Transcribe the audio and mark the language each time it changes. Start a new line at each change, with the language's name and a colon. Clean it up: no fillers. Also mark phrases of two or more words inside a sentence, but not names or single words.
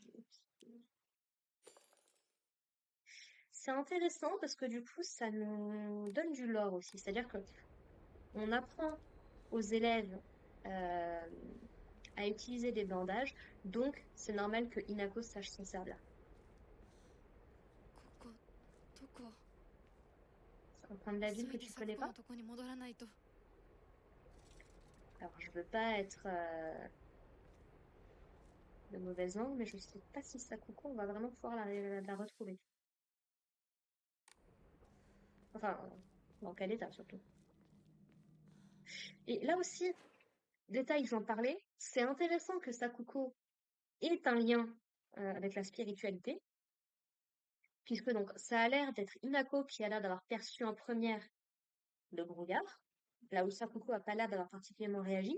French: C'est intéressant parce que du coup, ça nous donne du lore aussi. C'est-à-dire que on apprend aux élèves à utiliser des bandages, donc c'est normal que Inako sache s'en servir.
Japanese: ここどこ
French: C'est un coin de la ville
Japanese: 急
French: que
Japanese: いで
French: tu
Japanese: サ
French: connais
Japanese: クコの
French: pas?
Japanese: とこに戻らないと
French: Alors, je veux pas être de mauvaise langue, mais je sais pas si Sakuko, on va vraiment pouvoir la retrouver. Enfin, dans quel état surtout. Et là aussi, détail, j'en parlais, c'est intéressant que Sakuko ait un lien avec la spiritualité, puisque donc ça a l'air d'être Inako qui a l'air d'avoir perçu en première le brouillard, là où Sakuko a pas l'air d'avoir particulièrement réagi.